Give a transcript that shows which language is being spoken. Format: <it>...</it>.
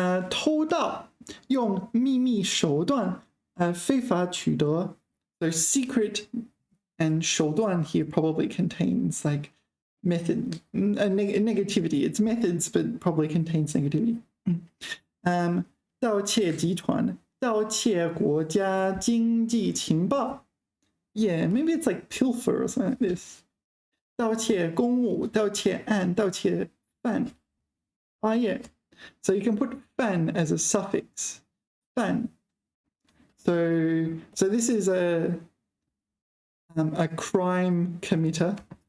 <zh>偷盗用秘密手段非法取得.</zh> <en>So secret and 手段 here probably contains like method, negativity. It's methods, but probably contains negativity.</en> <zh>盗窃集团, 盗窃国家经济情报.</zh> <en>Yeah, maybe it's like pilfer or something like this.</en> <zh>盗窃公务, 盗窃案, 盗窃犯. Oh yeah.</zh> <en>So you can put fan as a suffix. Fan. So this is a crime committer.</en>